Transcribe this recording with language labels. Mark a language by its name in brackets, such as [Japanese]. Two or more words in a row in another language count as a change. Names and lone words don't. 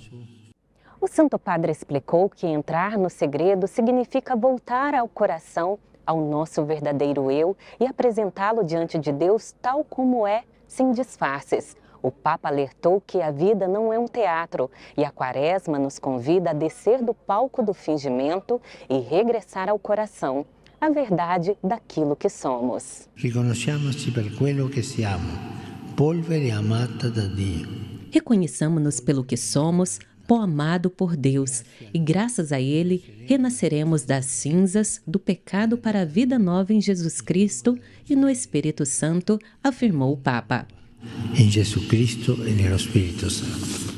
[Portuguese] O Santo Padre explicou que entrar no segredo significa voltar ao coração, ao nosso verdadeiro eu e apresentá-lo diante de Deus tal como é, sem disfarces. O Papa alertou que a vida não é um teatro e a quaresma nos convida a descer do palco do fingimento e regressar ao coração, a verdade daquilo que somos. [Italian] Riconosciamoci per quello che siamo, polvere amata da Dio. [Portuguese] Reconheçamos-nos pelo que somos, pó amado por Deus, e graças a Ele renasceremos das cinzas do pecado para a vida nova em Jesus Cristo e no Espírito Santo, afirmou o Papa. Em Jesus Cristo e no Espírito Santo.